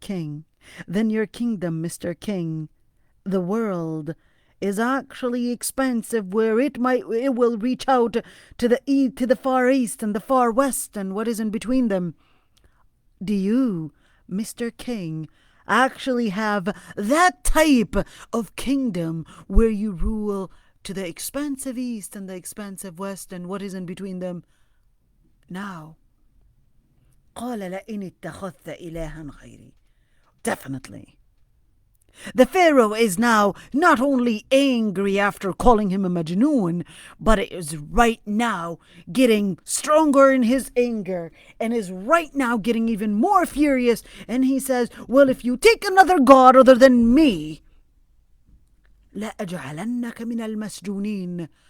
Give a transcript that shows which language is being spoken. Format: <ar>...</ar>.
<en>King, than your kingdom, Mr. King. The world is actually expensive, where it will reach out to the far east and the far west and what is in between them. Do you, Mr. King, actually have that type of kingdom where you rule to the expansive east and the expansive west and what is in between them?</en> <ar>Now, قال لئن اتخذت إلها غيري.</ar> <en>Definitely. The Pharaoh is now not only angry after calling him a majnoon, but is right now getting stronger in his anger and is right now getting even more furious. And he says, well, if you take another god other than me,</en> <ar>لأجعلنك من المسجونين.</ar>